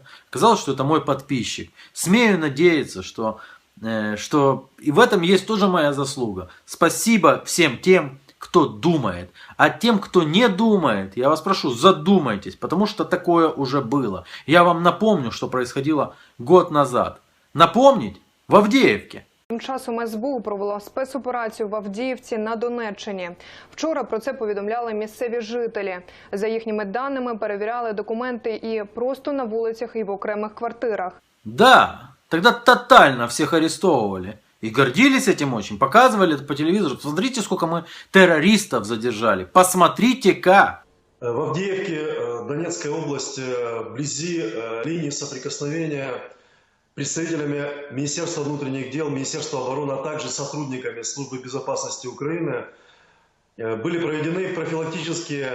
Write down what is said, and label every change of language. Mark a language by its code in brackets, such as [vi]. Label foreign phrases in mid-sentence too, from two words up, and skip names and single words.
[ru] Оказалось, что это мой подписчик. Смею надеяться, что и в этом есть тоже моя заслуга. Спасибо всем тем, кто думает. А тем, кто не думает, я вас прошу, задумайтесь, потому что такое уже было. Я вам напомню, что происходило год назад. Напомнить? В Авдеевке. [uk] Тим часом СБУ провело спецоперацію в Авдіївці на Донеччині. Вчора про це повідомляли місцеві жителі. За їхніми даними, перевіряли документи і просто на вулицях, і в окремих квартирах. [ru] Да, тогда тотально всех арестовывали. И гордились этим очень. Показывали это по телевизору. Посмотрите, сколько мы террористов задержали. Посмотрите-ка. В Авдеевке, Донецкая область, вблизи линии соприкосновения представителями Министерства внутренних дел, Министерства обороны, а также сотрудниками Службы безопасности Украины были проведены профилактические...